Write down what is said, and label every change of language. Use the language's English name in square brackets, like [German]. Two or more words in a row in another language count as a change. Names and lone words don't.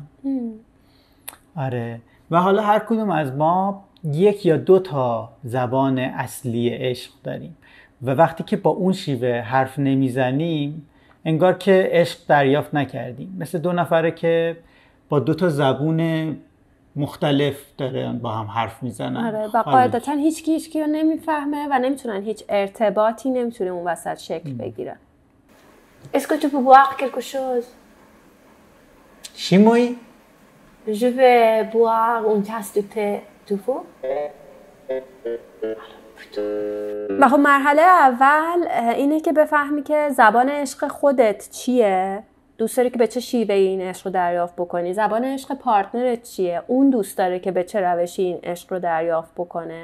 [Persian] آره و حالا هر کدوم از ما یک یا دو تا زبان اصلی عشق داریم و وقتی که با اون شیوه حرف نمیزنیم انگار که عشق دریافت نکردیم. مثل دو نفره که با دو تا زبون مختلف دارن با هم حرف میزنن. آره و قاعدتا هیچکی رو نمیفهمه و نمیتونن، هیچ ارتباطی نمیتونه اون وسط شکل بگیره. [French] Est-ce que tu peux boire quelque chose? شیموی؟ Je vais boire une tasse de thé. Tu veux? [Persian] و خب مرحله اول اینه که بفهمی که زبان عشق خودت چیه، دوست داری که به چه شیوه این عشق رو دریافت بکنی. زبان عشق پارتنرت چیه، اون دوست داره که به چه روشی این عشق رو دریافت بکنه.